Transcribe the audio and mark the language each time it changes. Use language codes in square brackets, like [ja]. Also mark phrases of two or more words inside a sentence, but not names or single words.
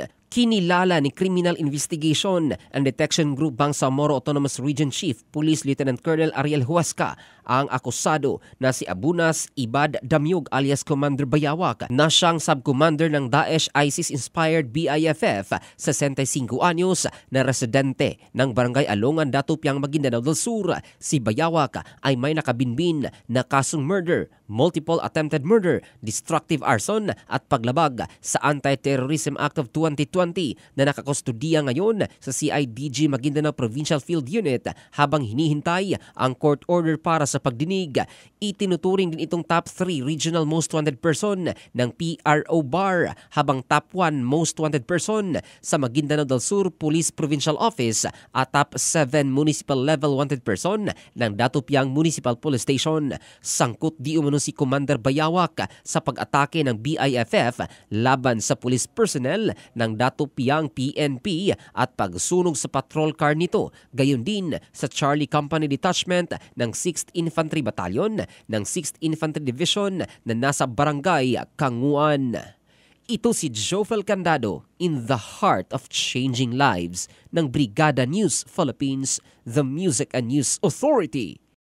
[tl] Kinilala ni Criminal Investigation and Detection Group Bangsamoro Autonomous Region Chief Police Lieutenant Colonel Ariel Huasca ang akusado na si Abunas Ibad Damyog alias Commander Bayawak na siyang subcommander ng Daesh-ISIS-inspired BIFF, 65 anyos, na residente ng Barangay Alongan, Datupiang, Maguindanao del Sur. Si Bayawak ay may nakabinbin na kasong murder, [en] multiple attempted murder, destructive arson [tl] at paglabag sa Anti-Terrorism Act of 2020 na nakakustodiya ngayon sa CIDG Maguindanao Provincial Field Unit habang hinihintay ang court order para sa pagdinig. Itinuturing din itong [en] top 3 regional most wanted person [tl] ng PRO BAR habang [en] top 1 most wanted person [tl] sa Maguindanao del Sur Police Provincial Office at [en] top 7 municipal level wanted person [tl] ng Datupiang Municipal Police Station. Sangkot di umano si Commander Bayawak sa pag-atake ng BIFF laban sa [en] police personnel [tl] ng Datupiang PNP at pagsunog sa patrol car nito, gayon din sa Charlie Company Detachment ng 6th Infantry Battalion ng 6th Infantry Division na nasa Barangay Kanguan. Ito si Jofel Candado [en] in the heart of changing lives [tl] ng Brigada News Philippines, [en] the Music and News Authority.